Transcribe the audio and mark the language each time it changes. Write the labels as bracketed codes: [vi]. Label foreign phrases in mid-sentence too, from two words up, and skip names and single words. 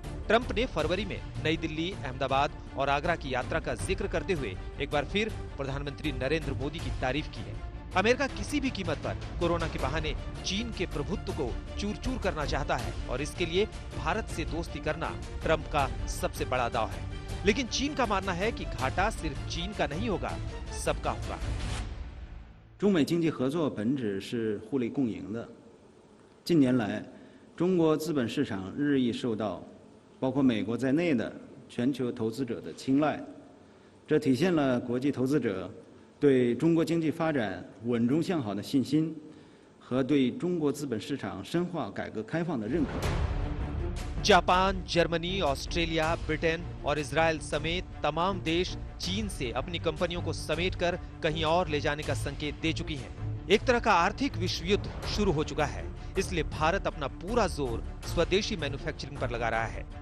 [hi] ट्रंप ने फरवरी में नई दिल्ली, अहमदाबाद और आगरा की यात्रा का जिक्र करते हुए एक बार फिर प्रधानमंत्री नरेंद्र मोदी की तारीफ की है। अमेरिका किसी भी कीमत पर कोरोना के बहाने चीन के प्रभुत्व को चूर-चूर करना चाहता है और इसके लिए भारत से दोस्ती करना ट्रंप का सबसे बड़ा दांव है। लेकिन चीन का मानना है कि घाटा सिर्फ चीन का नहीं होगा, सबका होगा। [zh] 中美经济合作本质是互利共赢的。近年来，中国资本市场日益受到包括美国在内的全球投资者的青睐，这体现了国际投资者对中国经济发展稳中向好的信心和对中国资本市场深化改革开放的认可。 [hi] जापान, जर्मनी, ऑस्ट्रेलिया, ब्रिटेन और इजराइल समेत तमाम देश चीन से अपनी कंपनियों को समेटकर कहीं और ले जाने का संकेत दे चुकी हैं। एक तरह का आर्थिक विश्व युद्ध शुरू हो चुका है, इसलिए भारत अपना पूरा जोर स्वदेशी मैन्युफैक्चरिंग पर लगा रहा है।